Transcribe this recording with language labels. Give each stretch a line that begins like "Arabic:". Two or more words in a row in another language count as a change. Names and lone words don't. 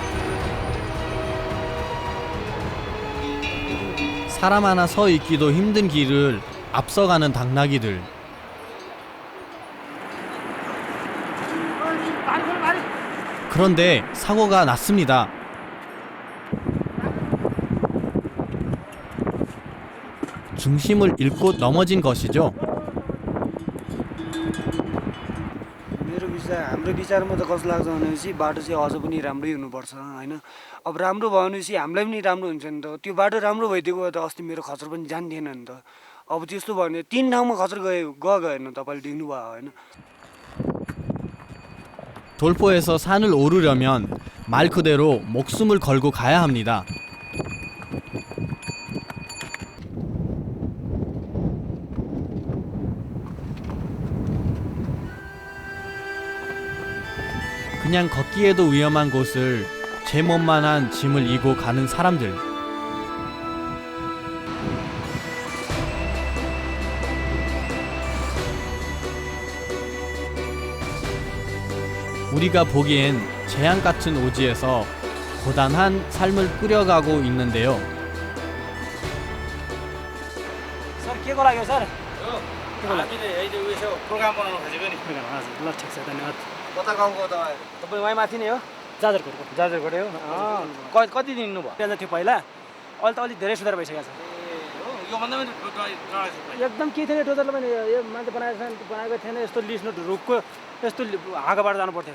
Korean: 사람 하나 서 있기도 힘든 길을 앞서가는 당나귀들. 그런데 사고가 났습니다. 중심을 잃고 넘어진 것이죠.
Nepali: हाम्रो विचारमा त कस्तो लाग्छ भनेपछि बाटो चाहिँ अझ पनि राम्रै हुनुपर्छ हैन। अब राम्रो भयो भनेपछि हामीलाई पनि राम्रो हुन्छ नि त। त्यो बाटो राम्रो भइदिएको भए त अस्ति मेरो खचर पनि जान्थेन नि त। अब त्यस्तो भयो भने 3 ठाउँमा खचर गयो हेर्नु तपाईले देख्नु भयो हैन।
Korean: 돌포에서 산을 오르려면 말 그대로 목숨을 걸고 가야 합니다. 그냥 걷기에도 위험한 곳을 제 몸만한 짐을 이고 가는 사람들. 우리가 보기엔 재앙 같은 오지에서 고단한 삶을 꾸려가고 있는데요.
Nepali: सर के को लाग्यो सर? हामीले अहिले उयो प्रोग्राम बनाउन खोजेको नि। हजुर ल ठिक छ धन्यवाद। कता गाउँको तपाईँ? तपाईँ वहीँ माथि नै हो? जाजरकोटको। जाजरकोटै हो? कति दिनु भयो? त्यहाँ थियो पहिला। अहिले त अलिक धेरै सुधार भइसकेको छ। यो भन्दा पनि एकदम के थिएन टोटल पनि यो मान्छे बनाएको थिएन यस्तो लिस्ट नोट रुखको यस्तो हाँगाबाट जानु पर्थ्यो।